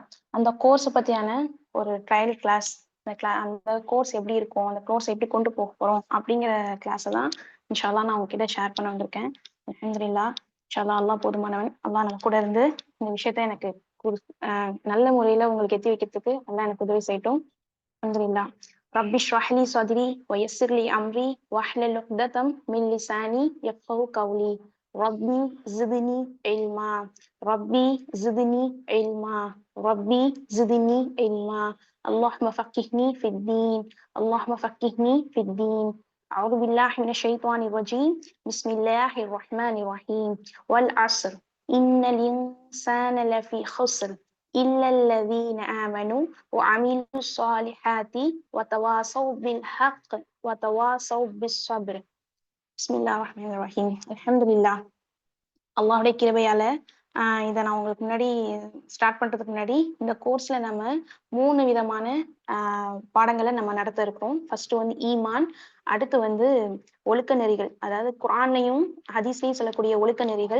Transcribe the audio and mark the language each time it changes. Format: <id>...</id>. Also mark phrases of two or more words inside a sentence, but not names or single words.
<ta>அந்த கோர்ஸை பத்தியான ஒரு</ta> <en>trial class,</en> <ta>அந்த கோர்ஸ் எப்படி இருக்கும், அந்த கோர்ஸ் எப்படி கொண்டு போக போறோம் அப்படிங்கிற கிளாஸை தான்</ta> <ar>إن شاء الله</ar> <ta>நான் உங்ககிட்ட ஷேர் பண்ண வந்திருக்கேன்.</ta> <ar>الحمد لله. إن شاء الله</ar> <ta>அல்லாஹ் போதுமானவன். அல்லாஹ் நம்ம கூட இருந்து இந்த விஷயத்த எனக்கு நல்ல முறையில உங்களுக்கு எத்தி வைக்கிறதுக்கு அல்லாஹ் எனக்கு உதவி செய்யட்டும்.</ta> <ar>الحمد لله. رب اشرح لي صدري ويسر لي أمري واحلل عقدة من لساني يفقهوا قولي. ربي زدني علما. ربي زدني علما. ربي زدني علما. اللهم فقهني في الدين. اللهم فقهني في الدين. أعوذ بالله من الشيطان الرجيم. بسم الله الرحمن الرحيم. والعصر إن الإنسان لفي خسر إلا الذين آمنوا وعملوا الصالحات وتواصوا بالحق وتواصوا بالصبر. بسم الله الرحمن الرحيم. الحمد لله.</ar> <ta>அல்லாஹ்வுடைய கிருபையால இதை நான் உங்களுக்கு முன்னாடி ஸ்டார்ட் பண்றதுக்கு முன்னாடி இந்த கோர்ஸ்ல நம்ம 3 விதமான பாடங்களை நம்ம நடத்த இருக்கிறோம். ஃபர்ஸ்ட் வந்து ஈமான், அடுத்து வந்து ஒழுக்க நெறிகள், அதாவது குர்ஆன்லையும் ஹதீஸ்லையும் சொல்லக்கூடிய ஒழுக்க நெறிகள்.</ta>